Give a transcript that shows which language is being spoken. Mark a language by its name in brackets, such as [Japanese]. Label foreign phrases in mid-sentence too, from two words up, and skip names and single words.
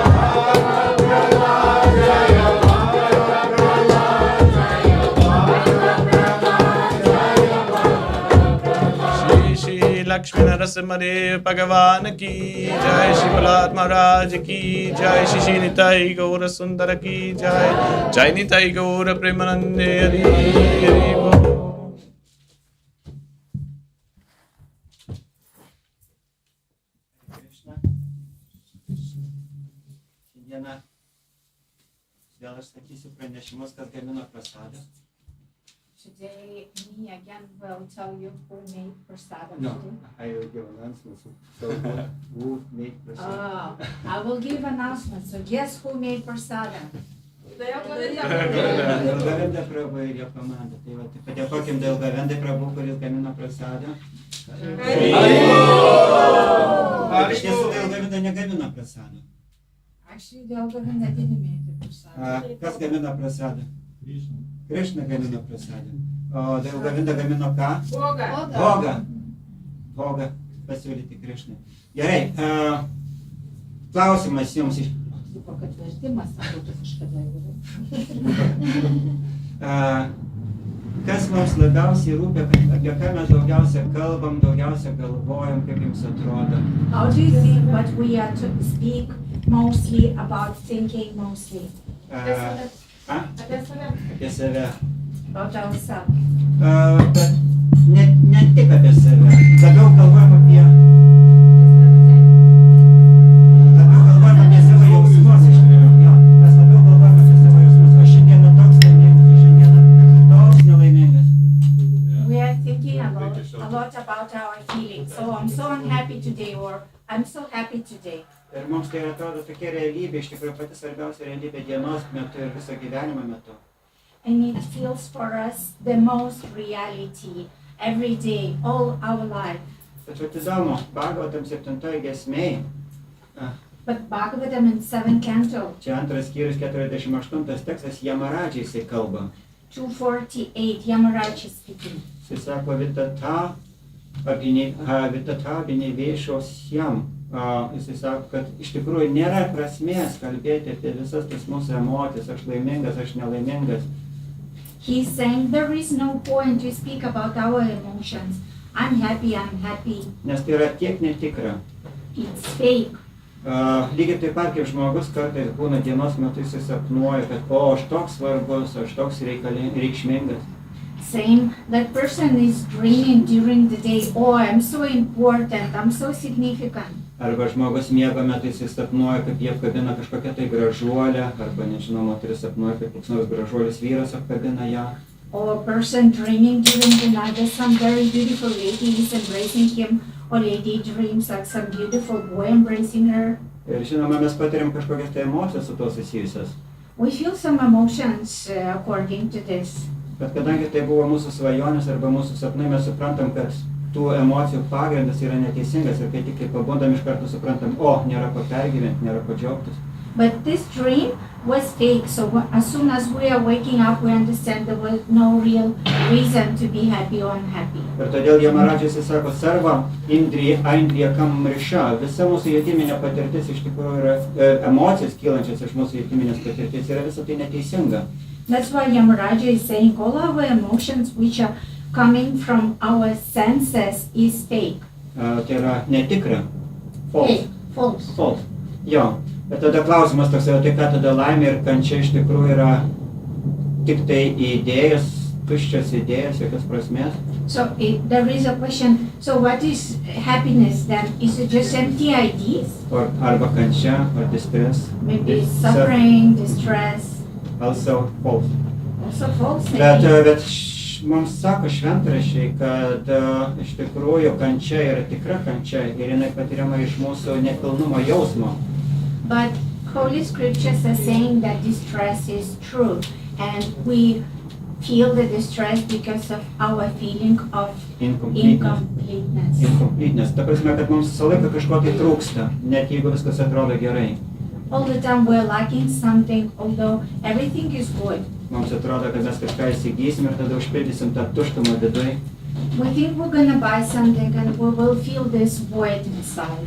[Hindi] श्री श्री लक्ष्मी नरसिंहदेव भगवान की जय श्री प्रह्लाद महाराज की जय श्री श्री निताई गौर सुन्दर की जय जय निताई गौर प्रेमानन्दे हरि हरि बोल [Lithuanian] Krišna. Šiandieną vėl aš sakysiu pranešimus, kas gamino prasadą. [English] Today, me again will tell you who made prasadam No, today. I will give announcements. So who made prasada? Oh, I will give announcements. So guess who made prasadam? [Lithuanian] Ilgavendė Prabhu ir jo komanda. Tai va, tai padėkokim dėl Ilgavendė Prabhu, kuris gamino prasadą. Iš tiesų, Ilgavendė negamino prasadą. [English] Actually, the Govinda didn't make the prasadam. [Lithuanian] Kas gamino prasadą? Krišna gamino prasadą. O dėl Ilgavendė gamino ką? Bogą pasiūlyti Krišnai. Gerai, klausimas jums iš... Tipo, kad vertimas būtų kažkada yra. Kas mums labiausiai rūpi, apie ką mes daugiausia kalbam, daugiausia galvojam, kaip jums atrodo? [English] How do you think what we are to speak mostly about thinking mostly? [Lithuanian] Apie save. [English] About ourselves. [Lithuanian] Bet ne tik apie save. Labiau galvojam apie savo jausmus iš tikrųjų. Mes labiau galvojam apie savo jausmus. Aš šiandieną toks laimingas, šiandieną toks nelaimingas. [English] We are thinking a lot about our feelings. So I'm so unhappy today, or I'm so happy today. [Lithuanian] Ir mums tai atrodo tokia realybė, iš tikrųjų pati svarbiausia realybė dienos metu ir viso gyvenimo metu. [English] And it feels for us the most reality every day, all our life. [Lithuanian] Tačiau įdomu, Bhagavatam 7 giesmėj, [English] But Bhagavatam in 7th canto, [Lithuanian] čia 2 skyrius 48 tekstas, Yamaradžiai jisai kalba. [English] 248, Yamaraj is speaking. [Lithuanian] Jisai sako, vitata binevėšosiam. Jisai sako, kad iš tikrųjų nėra prasmės kalbėti apie visas tas mūsų emocijas, aš laimingas, aš nelaimingas. [English] He's saying there is no point to speak about our emotions. I'm happy. [Lithuanian] Nes tai yra tiek netikra. [English] It's fake. [Lithuanian] Lygiai taip pat, kaip žmogus kartais būna dienos metu jisai sapnuoja, kad aš toks svarbus, aš toks reikšmingas. [English] Same, that person is dreaming during the day, oh, I'm so important, I'm so significant. [Lithuanian] Arba žmogus miego metu jisai sapnuoja, kaip jie apkabina kažkokią tai gražuolę, arba nežinau, moteris sapnuoja, kaip koks nors gražuolis vyras apkabina ją. [English] Or a person dreaming during the night that some very beautiful lady is embracing him, or lady dreams like some beautiful boy embracing her. [Lithuanian] Ir žinoma, mes patiriam kažkokias tai emocijas su to susijusias. [English] we feel some emotions according to this. [Lithuanian] Bet kadangi tai buvo mūsų svajonės arba mūsų sapnai, mes suprantam, kad tų emocijų pagrindas yra neteisingas ir kai tik pabundam iš karto suprantam, nėra ko pergyventi, nėra ko džiaugtis. [English] But this dream was fake, so as soon as we are waking up, we understand there was no real reason to be happy or unhappy. [Lithuanian] Ir todėl Jamaradžas sako, [Sanskrit] सर्व इन्द्रिय ऐन्द्रिय कम्रिश. [Lithuanian] Visa mūsų jutiminė patirtis iš tikrųjų yra emocijos kylančios iš mūsų jutiminės patirtis yra visą tai neteisinga. [English] That's why Yamaraja is saying all our emotions which are coming from our senses is fake. [Lithuanian] Tai yra netikra. [English] False. False. False. [Lithuanian] Jo. Bet tada klausimas toks, tai ką tada laimė ir kančia iš tikrųjų yra tik tai idėjos, tuščios idėjos, jokios prasmės. [English] So there is a question, so what is happiness then? Is it just empty ideas? [Lithuanian] Arba kančia, ar distress. [English] Maybe suffering, distress. Also false. Also false. [Lithuanian] Bet mums sako šventraščiai, kad iš tikrųjų kančia yra tikra kančia ir jinai patiriama iš mūsų nepilnumo jausmo. [English] But Holy Scriptures are saying that distress is true, and we feel the distress because of our feeling of incompleteness. Incompleteness. [Lithuanian] Ta prasme, kad mums visą laiką kažko tai trūksta, net jeigu viskas atrodo gerai. [English] All the time we're lacking something, although everything is good. [Lithuanian] Mums atrodo, kad mes kažką įsigysim ir tada užpildysim tą tuštumą viduj. [English] We think we're gonna buy something and we will feel this void inside.